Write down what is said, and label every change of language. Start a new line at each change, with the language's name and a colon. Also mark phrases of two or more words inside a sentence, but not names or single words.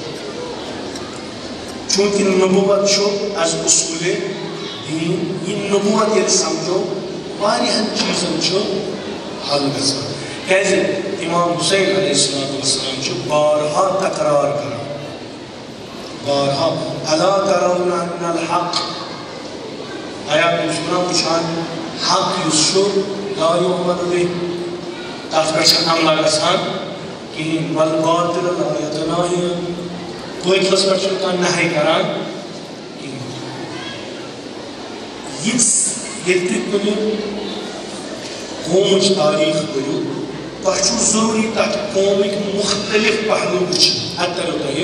Kashmiri: چوٗنٛکہِ نبوت چھُ از اصوٗلے دیٖن یہِ نبوت ییٚلہِ سمجھو واریاہن چیٖزن چھُ حل گژھان کیٛازِ امام حُسین
Arabic: علیہ الصلوۃ والسلام
Kashmiri: چھُ بارہا تکرار کران بارہا
Arabic: الا ترون ان الحق
Kashmiri: آیا تُہۍ چھِو نا وٕچھان حق یُس چھُ
Arabic: لا یُعمل بِہ
Kashmiri: تتھ پٮ۪ٹھ چھنہٕ عملہ گژھان کِہیٖنۍ
Arabic: والباطل لا یتناہی
Kashmiri: بٲطلس پٮ۪ٹھ چھُنہٕ کانٛہہ نہے کران کِہیٖنۍ ییٚلہِ تُہۍ کُنہِ قومٕچ تٲریٖخ پٔرِو تۄہہِ چھُو ضروٗری تتھ قومٕکۍ مُختلف پہلوٗ وٕچھِنۍ اَدٕ ترِو تۄہہِ